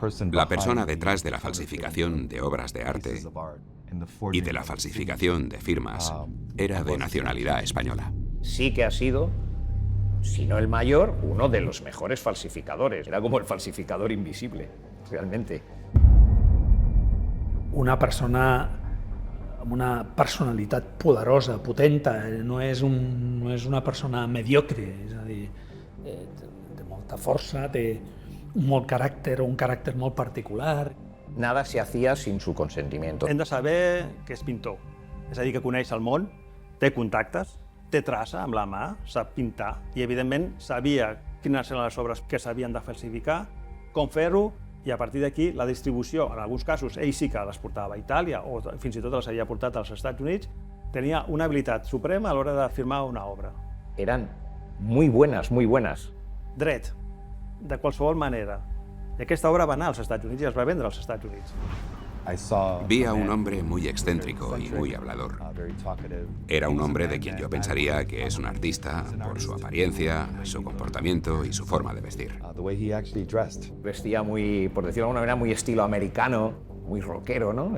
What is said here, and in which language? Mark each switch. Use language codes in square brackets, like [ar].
[es] La persona detrás de la falsificación de obras de arte y de la falsificación de firmas era de nacionalidad española. Sí que ha sido, si no el mayor, uno de los mejores falsificadores. Era como el falsificador invisible, realmente. [ca] Una persona amb una personalitat poderosa, potenta, no és una persona mediocre, és a dir, té molta força, té un caràcter molt particular. [es] Nada se hacía sin su consentimiento. [ca] Hem de saber que és pintor, és a dir, que coneix el món, té contactes, té traça amb la mà, sap pintar i, evidentment, sabia quines eren les obres que s'havien de falsificar, com fer-ho, i a partir d'aquí la distribució, en alguns casos ell sí que les portava a Itàlia o fins i tot les havia portat als Estats Units, tenia una habilitat suprema a l'hora de firmar una obra. [es] Eran muy buenas, muy buenas. [ca] Dret, de qualsevol manera. I aquesta obra va anar als Estats Units i es va vendre als Estats Units. [es] Vi a un hombre muy excéntrico y muy hablador. Era un hombre de quien yo pensaría que es un artista por su apariencia, su comportamiento y su forma de vestir. Vestía muy, por decirlo de alguna manera, muy estilo americano, muy rockero, ¿no?